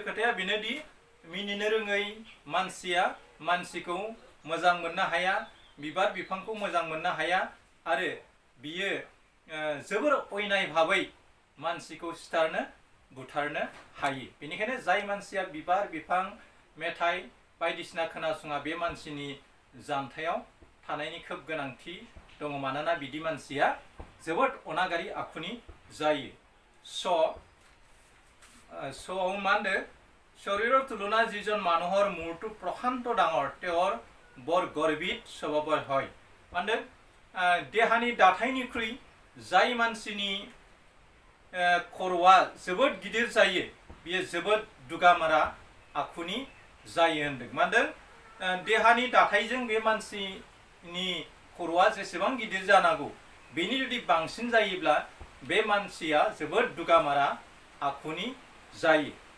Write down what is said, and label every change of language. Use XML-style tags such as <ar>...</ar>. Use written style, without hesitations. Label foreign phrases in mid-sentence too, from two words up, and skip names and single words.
<brx>खोथाया बेनोदि मिनिनो रोङै मानसिया मानसिखौ मोजां मोननो हाया बिबार बिफांखौ मोजां मोननो हाया आरो बियो जोबोर अयनाय भाबै मानसिखौ सिथारनो बुथारनो हायो बेनिखायनो जाय मानसिया बिबार बिफां मेथाइ बायदिसिना खोनासङा बे मानसिनि जानथायाव थानायनि खोब गोनांथि दङ मानोना बिदि मानसिया जोबोद अनागारि आखुनि जायो स'आव मा होनदों</brx> <as>শৰীৰৰ তুলনা যিজন মানুহৰ মূৰটো প্ৰশান্ত ডাঙৰ তেওঁৰ বৰ গৰ্বিত স্বভাৱৰ হয় মানে</as> <brx>देहानि दाथायनिख्रुइ जाय मानसिनि खर'आ जोबोद गिदिर जायो बियो जोबोद दुगामारा आखुनि जायो होनदों मानों देहानि दाथायजों बे मानसिनि खर'आ जेसेबां गिदिर जानांगौ बेनि जुदि बांसिन जायोब्ला बे मानसिया जोबोद दुगामारा आखुनि जायो</brx>